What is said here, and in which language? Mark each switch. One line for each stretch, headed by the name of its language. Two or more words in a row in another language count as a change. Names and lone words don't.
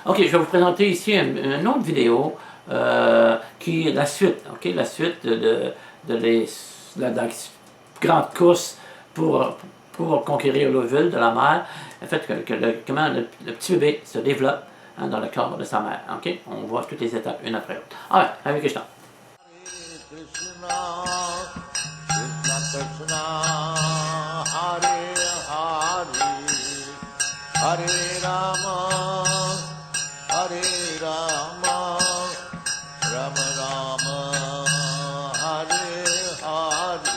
French: Ok, je vais vous présenter ici une autre vidéo qui est la suite, ok, la suite de la grande course pour conquérir l'eau ville de la mer. En fait, comment le petit bébé se développe dans le corps de sa mère. Ok, on voit toutes les étapes une après l'autre. Alright,
Sanskrit: Hare Krishna. Krishna, Krishna Krishna, Hare Hare, Hare Rama, Hare Rama, Rama Rama, Hare Hare,